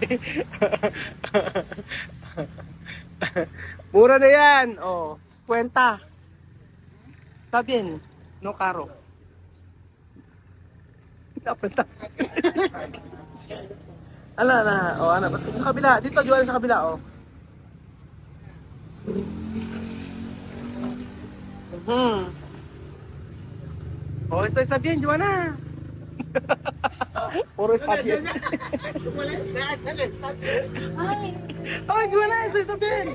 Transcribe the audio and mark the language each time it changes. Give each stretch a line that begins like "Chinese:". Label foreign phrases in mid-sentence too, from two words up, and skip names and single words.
Filipino: Mura na yan. 50.
Spanish: Está bien. No caro. Apretar. Ala.
Filipino: Ba't sa kabila? Dito, Joanna, sa kabila,
Spanish: Esto está bien, Joanna. Puro está bien. Ay, Joanna, esto está bien.